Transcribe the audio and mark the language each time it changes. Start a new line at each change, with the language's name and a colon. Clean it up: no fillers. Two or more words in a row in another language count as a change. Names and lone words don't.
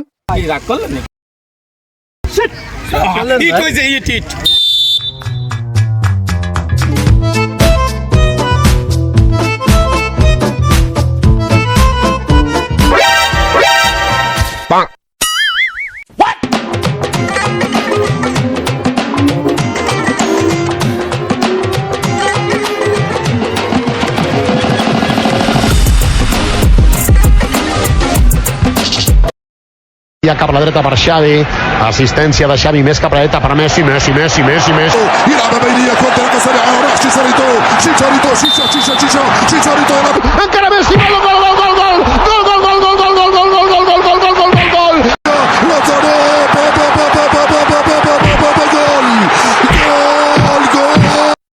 Bangla: রাগ করলেন
Catalan: Cap a la dreta per Xavi, assistència de Xavi, més cap a la dreta per Messi.
Arabic: يلعب بينية كونتر سريعة وراح شيشاريتو شيشاريتو شيشا شيشا شيشا شيشاريتو
Catalan: Encara Messi, gol! Lautaro gol